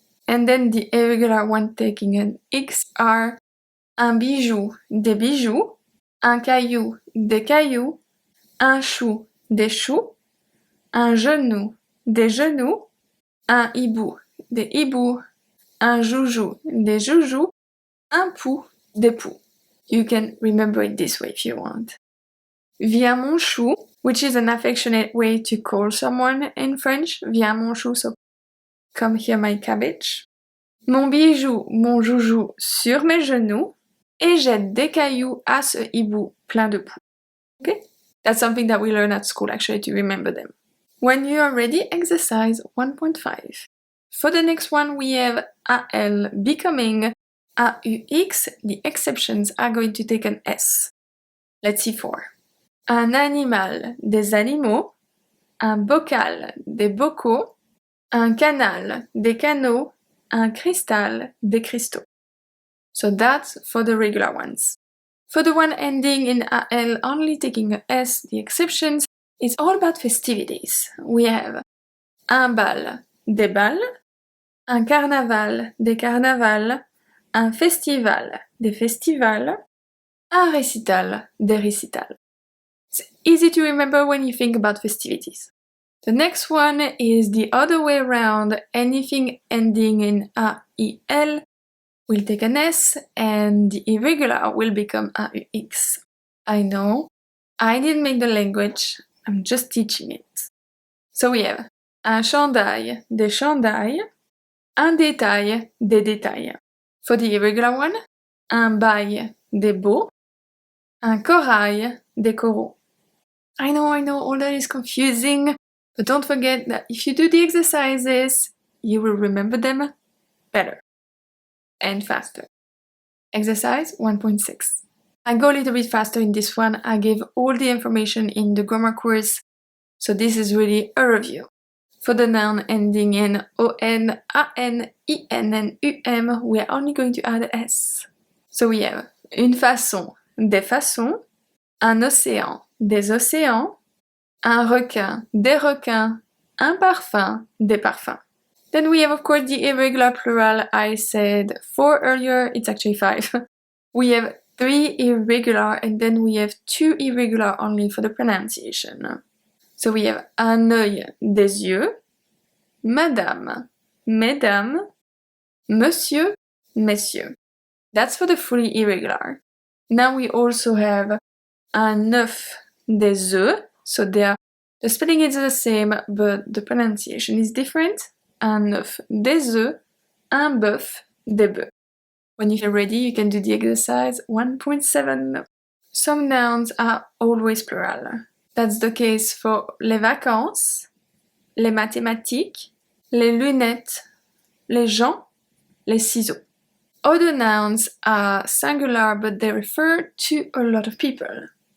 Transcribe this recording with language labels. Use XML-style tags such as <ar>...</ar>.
<en>And then the irregular one taking an X are</en> <fr>un bijou, des bijoux, un caillou, des cailloux, un chou, des choux, un genou, des genoux, un hibou, des hiboux, un joujou, des joujoux, un pou, des poux.</fr> <en>You can remember it this way if you want.</en> <fr>Viens mon chou,</fr> <en>which is an affectionate way to call someone in French.</en> <fr>Viens mon chou,</fr> <en>so come here my cabbage.</en> <fr>Mon bijou, mon joujou sur mes genoux, et jette des cailloux à ce hibou plein de poux.</fr> <en>Okay? That's something that we learn at school actually to remember them. When you are ready, exercise 1.5. For the next one, we have AL becoming AUX. The exceptions are going to take an S. Let's see four.</en> <fr>Un animal, des animaux. Un bocal, des bocaux. Un canal, des canaux. Un cristal, des cristaux.</fr> <en>So that's for the regular ones. For the one ending in AL only taking a S, the exceptions, it's all about festivities. We have</en> <fr>un bal, des bals, un carnaval, des carnavals, un festival, des festivals, un récital, des récitals.</fr> <en>It's easy to remember when you think about festivities. The next one is the other way around. Anything ending in AIL will take an S, and the irregular will become AUX. I know, I didn't make the language, I'm just teaching it. So we have</en> <fr>un chandail, des chandails, un détail, des détails.</fr> <en>For the irregular one,</en> <fr>un bail, des baux, un corail, des coraux.</fr> <en>I know, all that is confusing, but don't forget that if you do the exercises, you will remember them better and faster. Exercise 1.6. I go a little bit faster in this one. I gave all the information in the grammar course, so this is really a review. For the noun ending in ON, AN, IN, and UM, we are only going to add S. So we have</en> <fr>une façon, des façons, un océan, des océans, un requin, des requins, un parfum, des parfums.</fr> <en>Then we have, of course, the irregular plural. I said 4 earlier, it's actually 5. We have 3 irregular, and then we have 2 irregular only for the pronunciation. So we have</en> <fr>un œil, des yeux, madame, mesdames, monsieur, messieurs.</fr> <en>That's for the fully irregular. Now we also have</en> <fr>un œuf, des œufs,</fr> <en>so the spelling is the same, but the pronunciation is different.</en> <fr>Un œuf, des œufs, un bœuf, des bœufs.</fr> <en>When you're ready, you can do the exercise 1.7. Some nouns are always plural. That's the case for</en> <fr>les vacances, les mathématiques, les lunettes, les gens, les ciseaux.</fr> <en>Other nouns are singular, but they refer to a lot of people.</en>